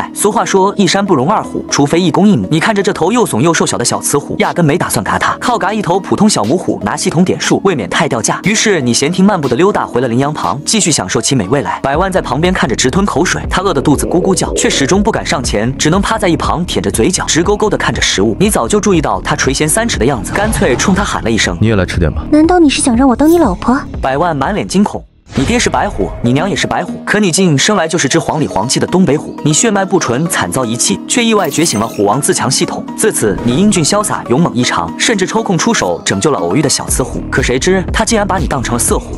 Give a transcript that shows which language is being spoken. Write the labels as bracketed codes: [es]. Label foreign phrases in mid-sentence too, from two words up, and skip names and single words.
[zh] 俗話說一山不容二虎，除非一公一母。你看着這頭又慫又瘦小的小雌虎，壓根沒打算嘎它，靠嘎一頭普通小母虎拿系統點數，未免太掉價。於是你閒庭漫步的溜達回了羚羊旁，繼續享受起美味來。百萬在旁邊看着直吞口水，他餓得肚子咕咕叫，卻始終不敢上前，只能趴在一旁舔着嘴角，直勾勾地看着食物。你早就注意到他垂涎三尺的樣子，乾脆衝他喊了一聲：“ 你也來吃點吧。” 難道你是想讓我當你老婆？百萬滿臉驚恐。你爹是白虎，你娘也是白虎，可你竟生來就是只黃裡黃氣的東北虎。你血脈不純，慘遭遺棄，卻意外覺醒了虎王自強系統。自此，你英俊瀟灑，勇猛異常，甚至抽空出手拯救了偶遇的小雌虎。可誰知他竟然把你當成了色虎。